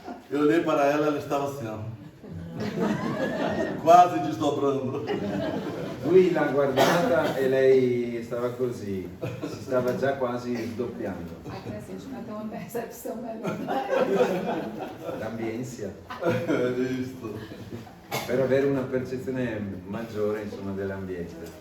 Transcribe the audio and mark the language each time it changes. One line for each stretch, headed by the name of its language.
Portuguese: Eu olhei para ela, ela estava assim, ó, quase desdobrando.
Italian: Lui l'ha guardata e lei stava così, si stava già quasi sdoppiando.
Portuguese: Aqui assim, a gente vai ter uma percepção melhor.
Italian: L'ambienza.
Portuguese: Isso.
Italian: Per avere una percezione maggiore, insomma, dell'ambiente.